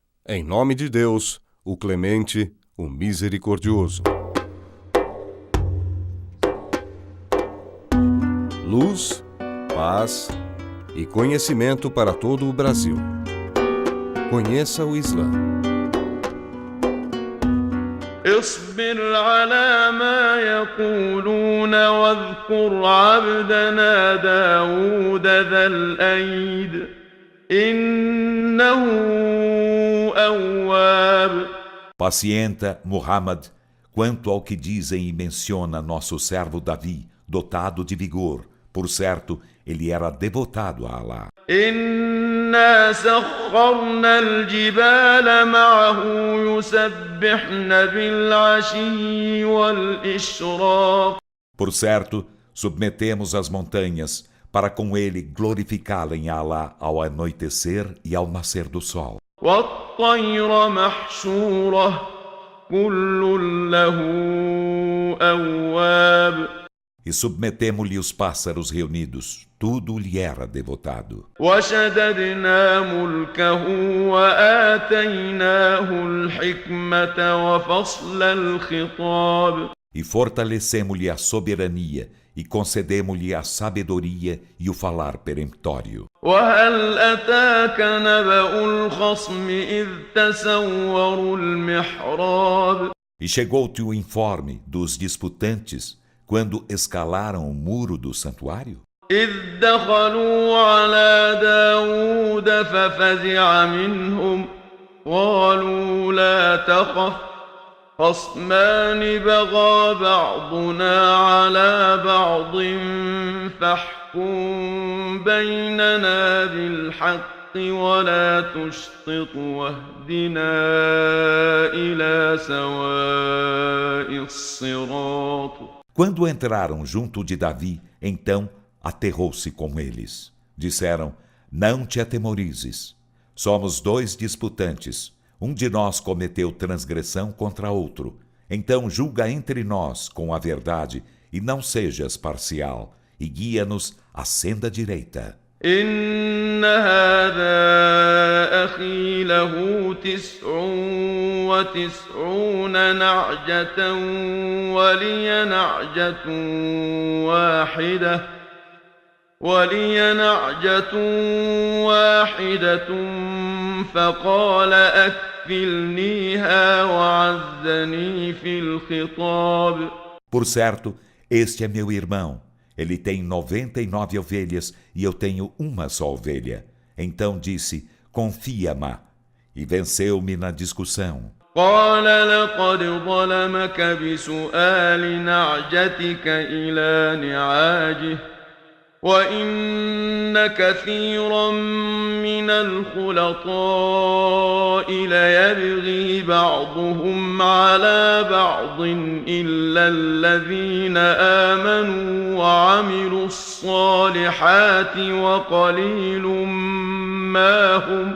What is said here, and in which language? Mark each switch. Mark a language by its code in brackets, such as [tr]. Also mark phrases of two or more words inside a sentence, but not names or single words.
[pt] Em nome de Deus, o clemente, o misericordioso. Luz, paz e conhecimento para todo o Brasil. Conheça o Islã. [ar] اصبر على ما يقولون واذكر عبدنا داود ذا الأيد إنه أواب. [pt] Pacienta, Muhammad, quanto ao que dizem e menciona nosso servo Davi, dotado de vigor. Por certo, ele era devotado a Allah. [ar] إنا سخرنا الجبال معه يسبحن بالعشي والإشراق. [pt] Por certo, submetemos as montanhas para com ele glorificá-la a Allah ao anoitecer e ao nascer do sol. [ar] والطير محشورة كل له أواب. [pt] E submetemo-lhe os pássaros reunidos, tudo lhe era devotado. [ar] وشددنا ملكه وآتيناه الحكمة وفصل الخطاب. [pt] E fortalecemo-lhe a soberania, e concedemo-lhe a sabedoria e o falar peremptório. [ar] وهل أتاك نبأ الخصم إذ تسوروا المحراب. [pt] E chegou-te o informe dos disputantes, quando escalaram o muro do santuário? [ar] إذ دخلوا على داود ففزع منهم قالوا لا تخف خصمان بغى بعضنا على بعض فاحكم بيننا بالحق ولا تشطط واهدنا إلى سواء الصراط. [pt] Quando entraram junto de Davi, então aterrou-se com eles. Disseram: não te atemorizes. Somos dois disputantes. Um de nós cometeu transgressão contra outro. Então julga entre nós com a verdade e não sejas parcial, e guia-nos à senda direita. [ar] إن هذا أخي له 99 نعجة ولي نعجة واحدة فقال أكفلنيها وعزني في الخطاب. [pt] Por certo, este é meu irmão. Ele tem 99 ovelhas e eu tenho uma só ovelha. Então disse: confia-me. E venceu-me na discussão. [ar] قال لقد ظلمك بسؤال نعجتك إلى نعاجه وإن كثيرا من الخلطاء ليبغي بعضهم على بعض إلا الذين آمنوا وعملوا الصالحات وقليل ما هم.